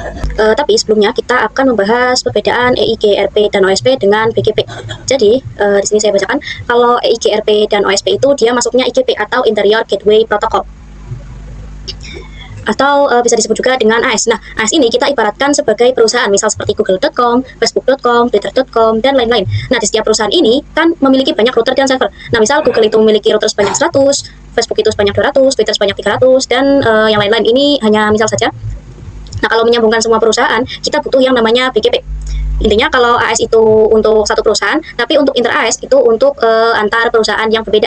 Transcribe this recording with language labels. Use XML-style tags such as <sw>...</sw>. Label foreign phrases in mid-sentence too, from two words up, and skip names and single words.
<id>Tapi sebelumnya kita akan membahas perbedaan EIGRP dan OSP dengan BGP. Jadi di sini saya bacakan, kalau EIGRP dan OSP itu dia masuknya IGP atau</id> <en>Interior Gateway Protocol,</en> <id>atau bisa disebut juga dengan AS. Nah, AS ini kita ibaratkan sebagai perusahaan, misal seperti google.com, facebook.com, twitter.com, dan lain-lain. Nah, di setiap perusahaan ini kan memiliki banyak router dan server. Nah, misal Google itu memiliki router sebanyak 100, Facebook itu sebanyak 200, Twitter sebanyak 300, dan yang lain-lain ini hanya misal saja. Nah, kalau menyambungkan semua perusahaan, kita butuh yang namanya BGP. Intinya kalau AS itu untuk satu perusahaan, tapi untuk inter AS itu untuk antar perusahaan yang berbeda.</id>